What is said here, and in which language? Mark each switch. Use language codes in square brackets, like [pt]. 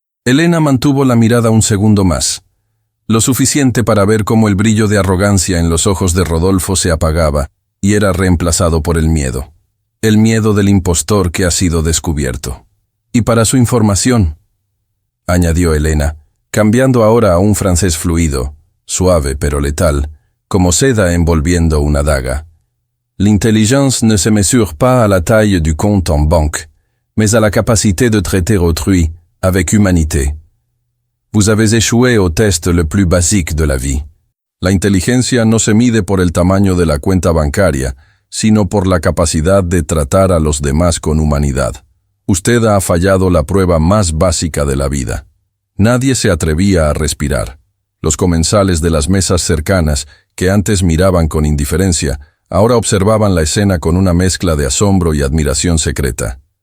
[es] Elena mantuvo la mirada un segundo más, lo suficiente para ver cómo el brillo de arrogancia en los ojos de Rodolfo se apagaba y era reemplazado por el miedo del impostor que ha sido descubierto. Y para su información, añadió Elena, cambiando ahora a un francés fluido, suave pero letal, como seda envolviendo una daga. [fr] L'intelligence ne se mesure pas à la taille du compte en banque, mais à la capacité de traiter autrui avec humanité. Vous avez échoué au test le plus basique de la vie. [es] La inteligencia no se mide por el tamaño de la cuenta bancaria, sino por la capacidad de tratar a los demás con humanidad. Usted ha fallado la prueba más básica de la vida. Nadie se atrevía a respirar. Los comensales de las mesas cercanas, que antes miraban con indiferencia, ahora observaban la escena con una mezcla de asombro y admiración secreta.